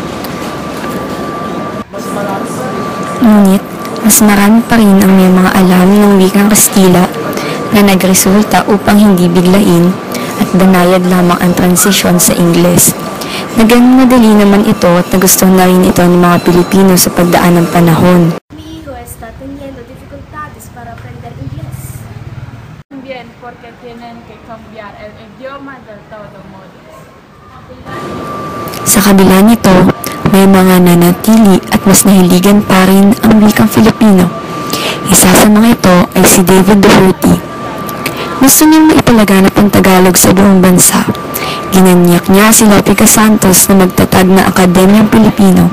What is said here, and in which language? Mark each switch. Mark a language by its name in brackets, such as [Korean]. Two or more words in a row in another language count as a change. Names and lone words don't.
[Filipino] Ngunit, mas marami pa rin ang may mga alam ng wikang Kastila na nagresulta upang hindi biglain at banayad lamang ang transisyon sa Ingles. Naging madali naman ito at nagustuhan na rin ito ng mga Pilipino sa pagdaan ng panahon. [Spanish] Mi hijo está teniendo dificultades para aprender inglés. También porque tienen que cambiar el idioma de todo modo. [Filipino] Sa kabila nito, may mga nanatili at mas nahiligan pa rin ang wikang Filipino. Isa sa mga ito ay si David Duferty. Gusto niyang maipalaganap ang Tagalog sa buong bansa. Ginanyak niya si Lope Santos na magtatag na Akademyang Pilipino.